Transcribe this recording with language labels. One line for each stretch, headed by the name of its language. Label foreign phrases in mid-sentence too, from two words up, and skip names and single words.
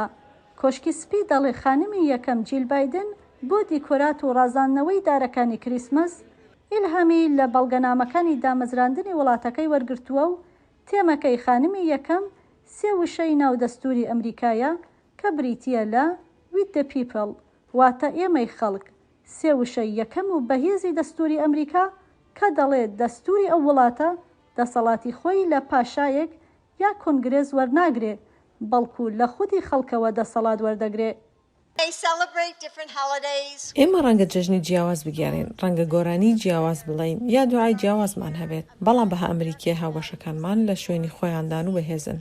Central Kurdish: کۆشکی سپی دەڵێ خانمی یەکەم جیل بایدن بۆ دیکۆرات و ڕازاندنەوەی دارەکانی کریسمەس ئیلهامی لە بەڵگەنامەکانی دامەزراندنی وڵاتەکەی وەرگرتووە و تێمەکەی خانمی یەکەم 3 وشەی ناودەستوری ئەمریکایە کە بریتیە لە
English: with the people،
Central Kurdish: واتە ئێمەی خەڵک. 3 وشەی یەکەم و بەهێزی دەستوری ئەمریکا کە دەڵێت دەستوری ئەو وڵاتە دەسەڵاتی خۆی لە پاشایەک یا کۆنگرێز وەرناگرێت، بەڵکو لە خودی خەڵکەوە دەسەڵات وەردەگرێت. ئێمە ڕەنگە جەژنی جیاواز بگێڕین، ڕەنگە گۆرانی جیاواز بڵین یا دوعای جیاوازمان هەبێت، بەڵام بەها ئەمریکیە هاوبەشەکانمان لە شوێنی خۆیاندان و بەهێزن.